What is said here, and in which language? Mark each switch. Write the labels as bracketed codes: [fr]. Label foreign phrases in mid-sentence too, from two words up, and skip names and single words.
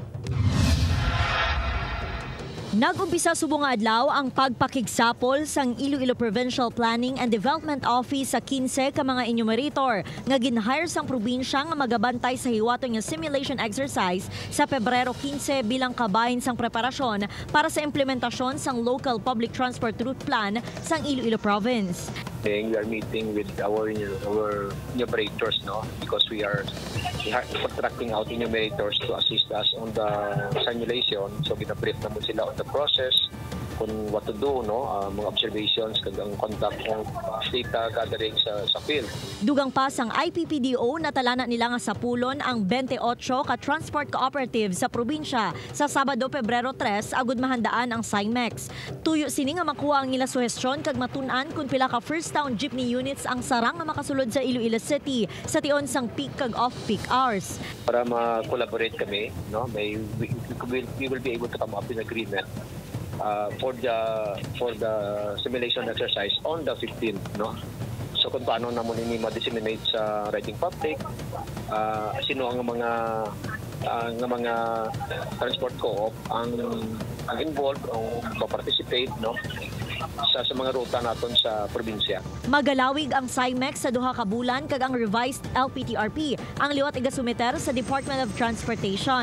[hil] Nag-umpisa subong nga adlaw ang pagpakigsapol sang Iloilo Provincial Planning and Development Office sa 15 ka mga enumerator nga ginhire sang probinsya nga magabantay sa hiwaton nga [en] simulation exercise [hil] sa Pebrero 15 bilang kabahin sang preparasyon para sa implementasyon sang [en] local public transport route plan [hil] sang Iloilo Province. [en] We are meeting with our enumerators, because we are contracting out enumerators to assist us on the simulation. [hil] So, gina-brief naman sila [en] on the process [hil] kung [en] what to do, [hil] no? Mga observations, kag ang conduct ng [en] data gathering [hil] sa field. Dugang pas ang IPPDO natalana nila nga sa pulon ang 28 ka transport cooperative sa probinsya sa Sabado, Pebrero 3 agud mahandaan ang SIMEX. Tuyo sini nga makuha ang ila suhestyon kag matun-an kung pila ka [en] first town jeepney units [hil] ang sarang nga makasulod sa Iloilo City sa tion sang peak kag [en] off-peak hours. [hil] Para ma-collaborate kami, no? [en] We will be able to come up with an agreement for the simulation exercise on the 15th, no? [hil] So kung paano naman ini ma-disseminate sa [en] riding public, [hil] sino ang mga [en] transport co-op [hil] ang involved o participate, no? Sa mga ruta naton sa probinsya. Magalawig ang SIMEX sa duha ka bulan kag ang revised LPTRP ang liwat igasumiter sa Department of Transportation.